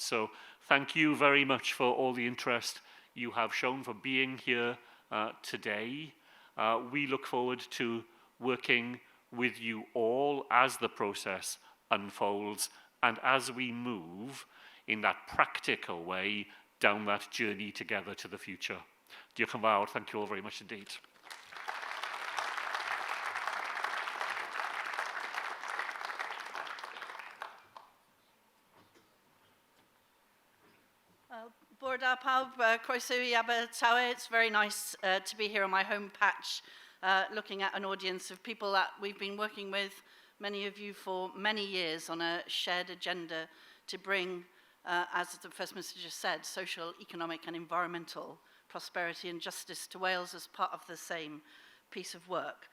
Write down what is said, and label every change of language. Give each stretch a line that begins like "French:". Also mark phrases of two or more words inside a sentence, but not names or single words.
English: So thank you very much for all the interest you have shown, for being here today. We look forward to working with you all as the process unfolds and as we move in that practical way down that journey together to the future.
Welsh: Diolch yn fawr.
English: Thank you all very much indeed.
Welsh: Bore da pawb, croeso I Abertawe.
English: It's very nice to be here on my home patch, looking at an audience of people that we've been working with, many of you for many years, on a shared agenda to bring, as the First Minister just said, social, economic and environmental prosperity and justice to Wales as part of the same piece of work.